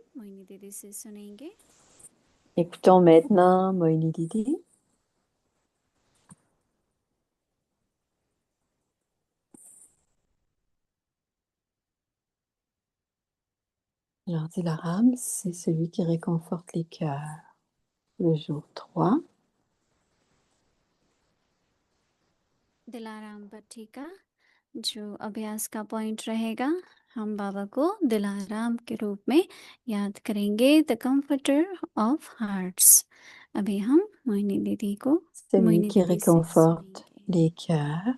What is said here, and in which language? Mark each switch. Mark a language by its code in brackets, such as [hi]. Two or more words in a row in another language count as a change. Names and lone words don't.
[fr] Écoutons maintenant Moini Didi. L'ordi Laram, c'est celui qui réconforte les cœurs. Le jour 3. [hi] दिलाराम भट्टी का जो अभ्यास का पॉइंट रहेगा, हम बाबा को दिलाराम के रूप में याद करेंगे, [en] the comforter of hearts. [hi] अभी हम मोहिनी दीदी को [fr] Celui qui réconforte les cœurs.